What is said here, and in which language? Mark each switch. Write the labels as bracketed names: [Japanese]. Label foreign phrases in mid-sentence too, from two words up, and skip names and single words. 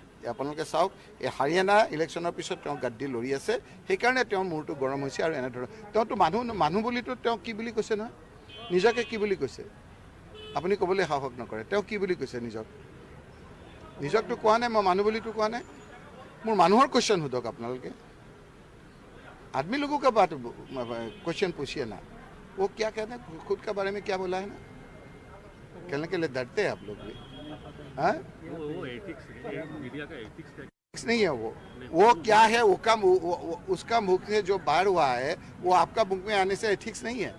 [Assamese] আপোনালোকে চাওক, এই হাৰিয়ানা ইলেকশ্যনৰ পিছত তেওঁ গাদ্দি লৰি আছে, সেইকাৰণে তেওঁৰ মূৰটো গৰম হৈছে। আৰু এনেধৰণৰ তেওঁতো মানুহ বুলিতো তেওঁ কি বুলি কৈছে নহয়, নিজকে কি বুলি কৈছে আপুনি ক'বলৈ সাহস নকৰে। তেওঁ কি বুলি কৈছে নিজকতো কোৱা নাই, মই মানুহ বুলিতো কোৱা নাই। মোৰ মানুহৰ কুৱেশ্যন সোধক আপোনালোকে। [Hindi] आदमी लोगों का बात क्वेश्चन पूछिए ना, वो क्या कहते हैं, खुद के बारे में क्या बोला है ना, कहने के लिए डरते हैं आप लोग भी। हाँ, वो एथिक्स है, मीडिया का एथिक्स नहीं है वो क्या है, उसका मुख से जो बाहर हुआ है वो आपका मुख में आने से एथिक्स नहीं है।